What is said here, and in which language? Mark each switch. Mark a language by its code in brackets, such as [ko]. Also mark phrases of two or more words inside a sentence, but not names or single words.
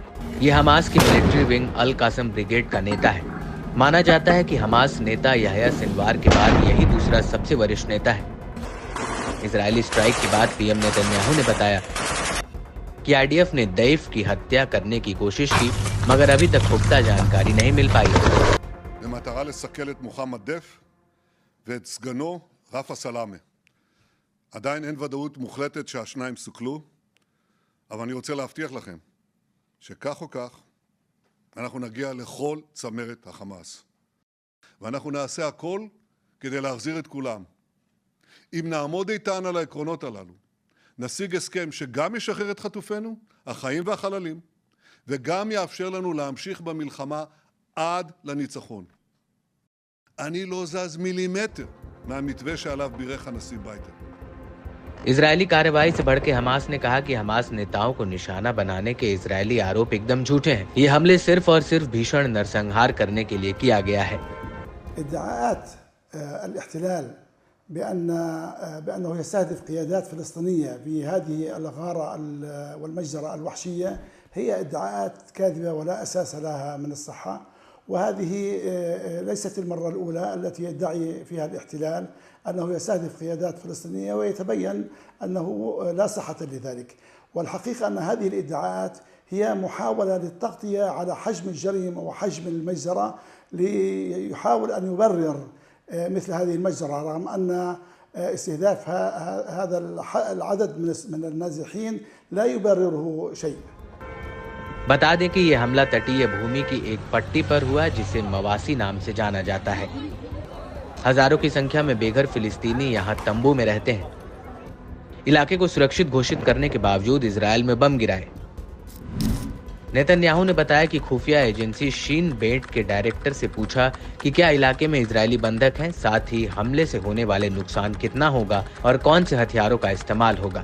[hi] ये हमास की [en] military wing [hi] अल कासम ब्रिगेड का नेता है। माना जाता है कि हमास नेता याह्या सिनवार के बाद यही दूसरा सबसे वरिष्ठ नेता है। इजरायली स्ट्राइक के बाद पीएम नेतन्याहू ने बताया कि आईडीएफ ने देईफ की हत्या करने की कोशिश की, मगर अभी तक पुख्ता जानकारी नहीं मिल पाई। [he] במטרה לסכל את מוחמד דף ואת סגנו רפה סלאמה. עדיין אין ודאות מוחלטת שהשניים סוכלו, אבל אני רוצה להבטיח לכם שכך או כך אנחנו נגיע לכל צמרת החמאס. ואנחנו נעשה הכל כדי להחזיר את כולם. אם נעמוד איתן על העקרונות הללו, נשיג הסכם שגם ישחרר את חטופינו, החיים והחללים, וגם יאפשר לנו להמשיך במלחמה עד לניצחון. אני לא זז מילימטר מהמתווה שעליו בירך הנשיא ביידן. [hi] इजरायली कार्रवाई से बढ़ के हमास ने कहा कि हमास नेताओं को निशाना बनाने के इजरायली आरोप एकदम झूठे हैं। ये हमले सिर्फ और सिर्फ भीषण नरसंहार करने के लिए किया गया है। [ar] ادعاءات الاحتلال بأنه يستهدف قيادات فلسطينية في هذه الغارة والمجزرة الوحشية هي ادعاءات كاذبة ولا أساس لها من الصحة، وهذه ليست المرة الأولى التي يدعي فيها الاحتلال أنه يستهدف قيادات فلسطينية ويتبين أنه لا صحة لذلك. والحقيقة أن هذه الادعاءات هي محاولة للتغطية على حجم الجريمة وحجم المجزرة، ليحاول أن يبرر مثل هذه المجزرة، رغم أن استهداف هذا العدد من النازحين لا يبرره شيء. [hi] बता दें कि यह हमला तटीय भूमि की एक पट्टी पर हुआ, जिसे मवासी नाम से जाना जाता है। हजारों की संख्या में बेघर फिलिस्तीनी यहाँ तंबू में रहते हैं। इलाके को सुरक्षित घोषित करने के बावजूद इजराइल में बम गिराए। नेतन्याहू ने बताया कि खुफिया एजेंसी शीन बेट के डायरेक्टर से पूछा कि क्या इलाके में इजरायली बंधक हैं, साथ ही हमले से होने वाले नुकसान कितना होगा और कौन से हथियारों का इस्तेमाल होगा।